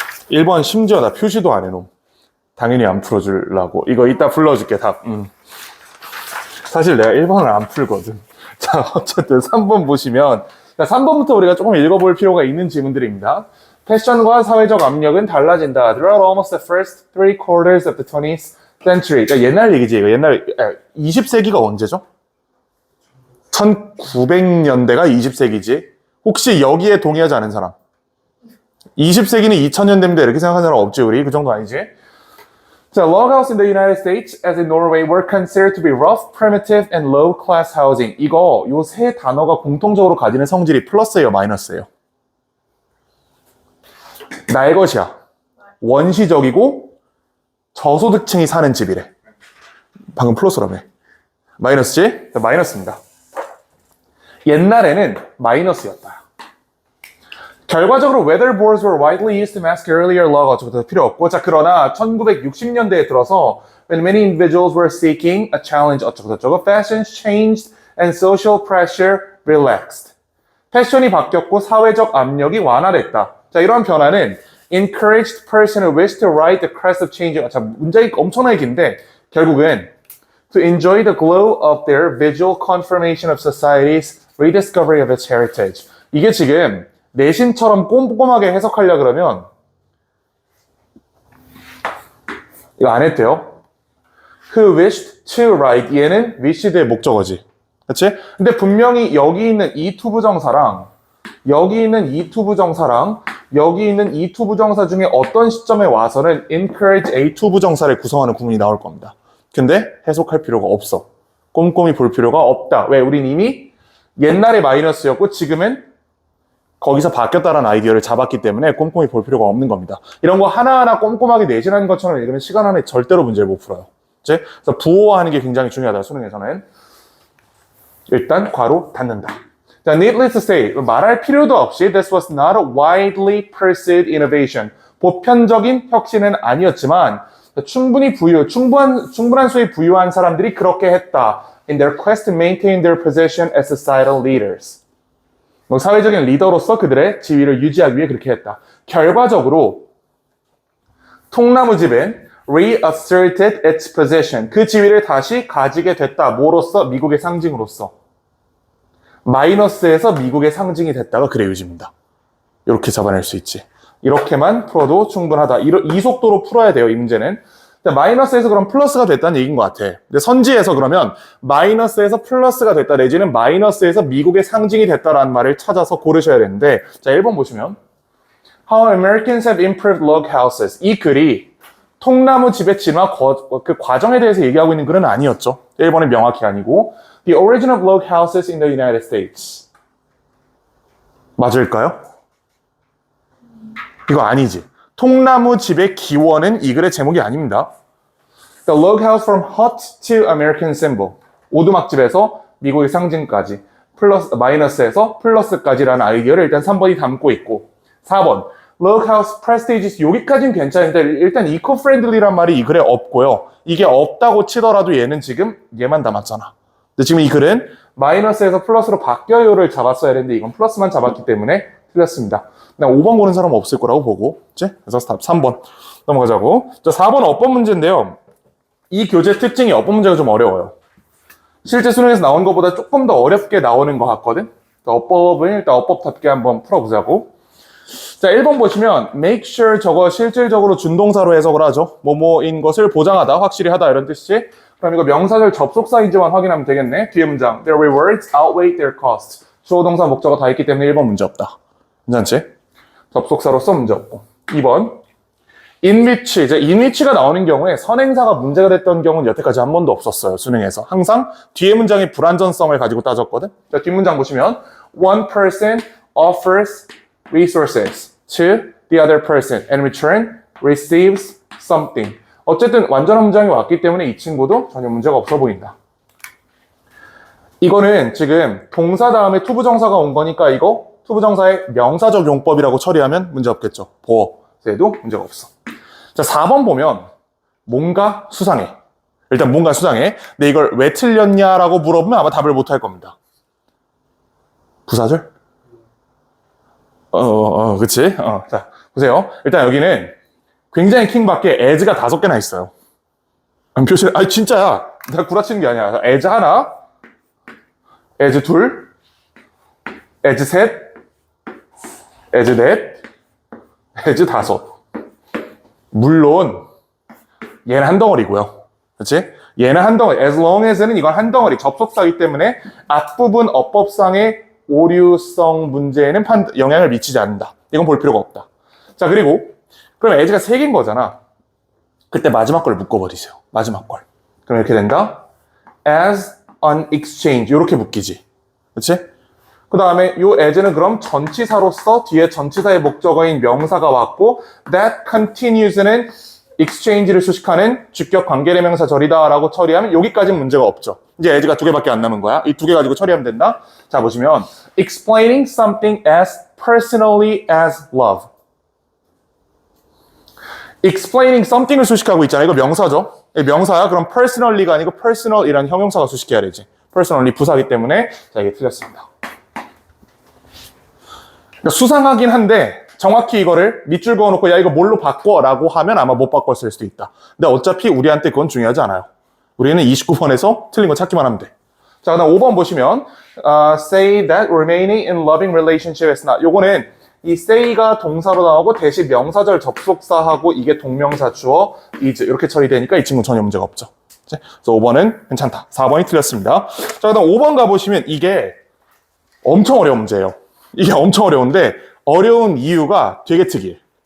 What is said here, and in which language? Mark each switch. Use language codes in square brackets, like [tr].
[ko] 1번 심지어 나 표시도 안 해놓음. 당연히 안 풀어주려고. 이거 이따 불러줄게, 답. 사실 내가 1번을 안 풀거든. 자, 어쨌든 3번 보시면, 3번부터 우리가 조금 읽어볼 필요가 있는 질문들입니다. 패션과 사회적 압력은 달라진다. [en] Throughout almost the first 3/4 of the 20th century. [ko] 그러니까 옛날 얘기지. 이거 20세기가 언제죠? 1900년대가 20세기지. 혹시 여기에 동의하지 않은 사람? 20세기는 2000년대입니다. 이렇게 생각하는 사람 없지, 우리? 그 정도 아니지? [en] So, loghouses in the United States, as in Norway, were considered to be rough, primitive, and low-class housing. [ko] 요 세 단어가 공통적으로 가지는 성질이 플러스예요, 마이너스예요? 날 것이야. 원시적이고 저소득층이 사는 집이래. 방금 플러스라며. 마이너스지? 마이너스입니다. 옛날에는 마이너스였다. 결과적으로 [en] weather boards were widely used to mask earlier log [ko] 어쩌고 필요 없고, 자, 그러나 1960년대에 들어서 [en] when many individuals were seeking a challenge [ko] 어쩌고 [en] fashions changed and social pressure relaxed. [ko] 패션이 바뀌었고 사회적 압력이 완화됐다. 자, 이러한 변화는 [en] encouraged person who wished to ride the crest of change. [ko] 자, 문장이 엄청나게 긴데 결국은 [en] to enjoy the glow of their visual confirmation of society's rediscovery of its heritage. [ko] 이게 지금 내신처럼 꼼꼼하게 해석하려 그러면 이거 안 했대요. [en] Who wished to write. [ko] 얘는 wished의 목적어지. 그치? 근데 분명히 여기 있는 이 투부정사랑 여기 있는 이 투부정사랑 여기 있는 이 투부정사 중에 어떤 시점에 와서는 encourage a 투부정사를 구성하는 구문이 나올 겁니다. 근데 해석할 필요가 없어. 꼼꼼히 볼 필요가 없다. 왜? 우린 이미 옛날에 마이너스였고 지금은 거기서 바뀌었다는 아이디어를 잡았기 때문에 꼼꼼히 볼 필요가 없는 겁니다. 이런 거 하나하나 꼼꼼하게 내신하는 것처럼 읽으면 시간 안에 절대로 문제를 못 풀어요. 그치? 그래서 부호화하는 게 굉장히 중요하다, 수능에서는. 일단 괄호 닫는다. [en] 자, needless to say, [ko] 말할 필요도 없이 [en] this was not a widely pursued innovation. [ko] 보편적인 혁신은 아니었지만 충분한 수의 부유한 사람들이 그렇게 했다. [en] in their quest to maintain their position as societal leaders. [ko] 뭐 사회적인 리더로서 그들의 지위를 유지하기 위해 그렇게 했다. 결과적으로 통나무집은 [en] reasserted its position. [ko] 그 지위를 다시 가지게 됐다. 뭐로서? 미국의 상징으로서. 마이너스에서 미국의 상징이 됐다가 그래 요즘입니다. 이렇게 잡아낼 수 있지. 이렇게만 풀어도 충분하다. 이 속도로 풀어야 돼요, 이 문제는. 마이너스에서 그럼 플러스가 됐다는 얘기인 것 같아. 근데 선지에서 그러면 마이너스에서 플러스가 됐다 내지는 마이너스에서 미국의 상징이 됐다라는 말을 찾아서 고르셔야 되는데, 자, 1번 보시면 [en] How Americans have improved log houses. [ko] 이 글이 통나무 집의 진화 그 과정에 대해서 얘기하고 있는 글은 아니었죠. 1번은 명확히 아니고 [en] The origin of log houses in the United States. [ko] 맞을까요? 이거 아니지. 통나무 집의 기원은 이 글의 제목이 아닙니다. [en] The log house from hut to American symbol. [ko] 오두막집에서 미국의 상징까지. 마이너스에서 플러스까지라는 아이디어를 일단 3번이 담고 있고 4번. [en] log house prestigious. [ko] 여기까지는 괜찮은데 일단 eco-friendly란 말이 이 글에 없고요. 이게 없다고 치더라도 얘는 지금 얘만 담았잖아. 근데 지금 이 글은 마이너스에서 플러스로 바뀌어요를 잡았어야 했는데 이건 플러스만 잡았기 때문에 틀렸습니다. 5번 고른 사람은 없을 거라고 보고, 그치? 그래서 답 3번 넘어가자고. 자, 4번은 어법 문제인데요. 이 교재 특징이 어법 문제가 좀 어려워요. 실제 수능에서 나온 것보다 조금 더 어렵게 나오는 것 같거든? 어법은 일단 어법답게 한번 풀어보자고. 자, 1번 보시면 make sure 저거 실질적으로 준동사로 해석을 하죠. 뭐뭐인 것을 보장하다, 확실히 하다 이런 뜻이지. 그럼 이거 명사절 접속사인지만 확인하면 되겠네. 뒤에 문장 [en] their rewards outweigh their costs. [ko] 주어 동사 목적어 다 있기 때문에 1번 문제 없다. 괜찮지? 접속사로서 문제 없고. 2번 in which. 이제 in which가 나오는 경우에 선행사가 문제가 됐던 경우는 여태까지 한 번도 없었어요. 수능에서. 항상 뒤에 문장이 불완전성을 가지고 따졌거든. 자, 뒷문장 보시면 [en] one person offers resources to the other person and return receives something. [ko] 어쨌든 완전한 문장이 왔기 때문에 이 친구도 전혀 문제가 없어 보인다. 이거는 지금 동사 다음에 투부정사가 온 거니까 이거 투부정사의 명사적 용법이라고 처리하면 문제 없겠죠. 보어에도 문제가 없어. 자, 4번 보면 뭔가 수상해. 일단 뭔가 수상해. 근데 이걸 왜 틀렸냐라고 물어보면 아마 답을 못 할 겁니다. 부사절? 그치? 자, 보세요. 일단 여기는 굉장히 킹밖에 as가 5개나 있어요. 표시를, 진짜야. 내가 구라치는 게 아니야. as 하나, as 둘, as 셋, as 넷, as 5. 물론 얘는 한 덩어리고요. 그렇지? 얘는 한 덩어리. as long as는 이건 한 덩어리. 접속사이기 때문에 앞부분 어법상의 오류성 문제에는 영향을 미치지 않는다. 이건 볼 필요가 없다. 자, 그리고 그럼 as가 3개인 거잖아. 그때 마지막 걸 묶어버리세요. 마지막 걸. 그럼 이렇게 된다. [en] as an exchange. [ko] 이렇게 묶이지. 그렇지? 그 다음에 요 as는 그럼 전치사로서 뒤에 전치사의 목적어인 명사가 왔고 that continues는 exchange를 수식하는 주격 관계대명사 절이다라고 처리하면 여기까지는 문제가 없죠. 이제 as가 2개밖에 안 남은 거야. 이 2개 가지고 처리하면 된다. 자, 보시면 [en] explaining something as personally as love. [ko] explaining something을 수식하고 있잖아. 이거 명사죠. 명사야. 그럼 personally가 아니고 personal이라는 형용사가 수식해야 되지. personally 부사기 때문에 자, 이게 틀렸습니다. 그러니까 수상하긴 한데 정확히 이거를 밑줄 그어놓고 야 이거 뭘로 바꿔 라고 하면 아마 못 바꿨을 수도 있다. 근데 어차피 우리한테 그건 중요하지 않아요. 우리는 29번에서 틀린 거 찾기만 하면 돼. 자, 그다음 5번 보시면 [en] say that remaining in loving relationship is not. [ko] 요거는 이 say가 동사로 나오고 대신 명사절 접속사하고 이게 동명사 주어 is 이렇게 처리되니까 이 친구 전혀 문제가 없죠. 그래서 5번은 괜찮다. 4번이 틀렸습니다. 자, 그다음 5번 가보시면 이게 엄청 어려운 문제예요. 이게 엄청 어려운데 어려운 이유가 되게 특이해.